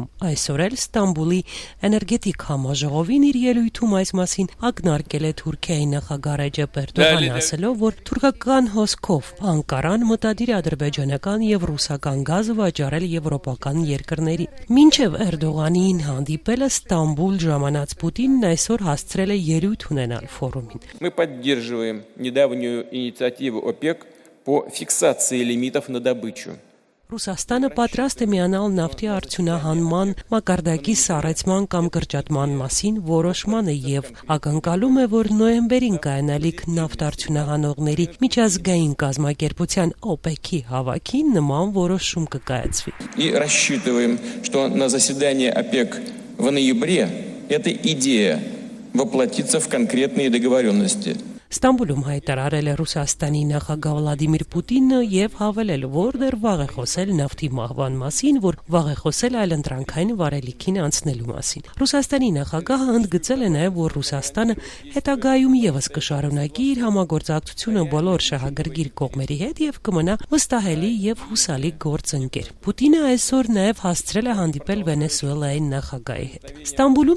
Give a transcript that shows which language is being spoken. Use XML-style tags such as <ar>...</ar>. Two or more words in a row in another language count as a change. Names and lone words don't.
<hy>այսօր էլ Ստամբուլի էներգետիկ համաժողովին իր ելույթում այս մասին ակնարկել է Թուրքիայի նախագահ Ռեջեփ Էրդողանը, ասելով, որ թուրքական հոսքով Անկարան մտադիր է ադրբեջանական եւ ռուսական գազը վաճառել եվրոպական երկրներին։ Մինչև Էրդողանին հանդիպելը Ստամբուլ ժամանած Պուտինն այսօր հասցրել է ելույթ ունենալ ֆորումին։</hy> <ru>Мы поддерживаем недавнюю инициативу ОПЕК по фиксации лимитов на добычу.</ru> <hy>Ռուսաստանը պատրաստ է միանալ նավթի արդյունահանման մակարդակի սառեցման կամ կրճատման մասին որոշմանը եւ ակնկալում է, որ նոյեմբերին կայանալիք նավթարդյունահանողների միջազգային կազմակերպության ՕՊԵԿ-ի հավաքին նման որոշում կկայացվի։</hy> <ru>И рассчитываем, что на заседании ОПЕК в ноябре эта идея воплотится в конкретные договоренности.</ru> <hy>Ստամբուլում հայտարարել է Ռուսաստանի նախագահ Վլադիմիր Պուտինը եւ հավելել, որ դեռ վաղ է խոսել նավթի մահվան մասին, որ վաղ է խոսել այլընտրանքային վարելիքին անցնելու մասին։ Ռուսաստանի նախագահը ընդգծել է նաեւ, որ Ռուսաստանը հետագայում եւս կշարունակի իր համագործակցությունը բոլոր շահագրգիռ կողմերի հետ եւ կմնա վստահելի եւ հուսալի գործընկեր։ Պուտինը այսօր նաեւ հասցրել է հանդիպել Վենեսուելայի նախագահի հետ։ Ստամբուլում</hy>